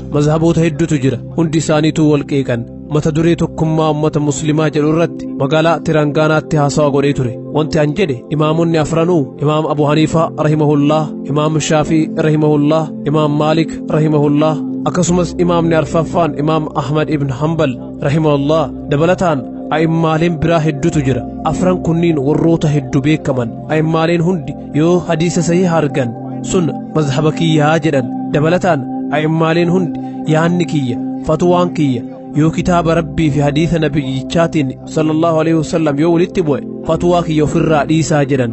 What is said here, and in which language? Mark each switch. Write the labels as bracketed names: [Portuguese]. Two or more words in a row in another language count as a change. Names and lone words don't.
[Oromo] Mazhaboota hedduutu jira. Hundi isaaniitu wal qeeqan. Mata duree tokkummaa ummata muslimaa jedhu irratti magaalaa Tirangaanaatti haasawa godhee ture. Wanti an jedhe imaamonni afranuu Imaam Abu Haniifaa rahimahullah, Imaam Shaafii rahimahullah, Imaam Maalik rahimahullah, akkasumas imaamni arfaffaan Imaam Ahmad ibn Hanbal rahimahullah dabalataan a'immaaleen biraa hedduutu jira. Afran kunniin warroota hedduu beekaman. A'immaaleen hundi yoo hadiisa sahih argan sun mazhaba kiyyaa jedhan. Dabalataan a'immaaleen hundi yaanni kiyya, fatwaan kiyya yoo kitaaba Rabbii fi hadiisa nabiyyichaatiin [Arabic] صلى الله عليه وسلم [Oromo] yoo walitti bu'e fatwaa kiyya ofirraa dhiisaa jedhan.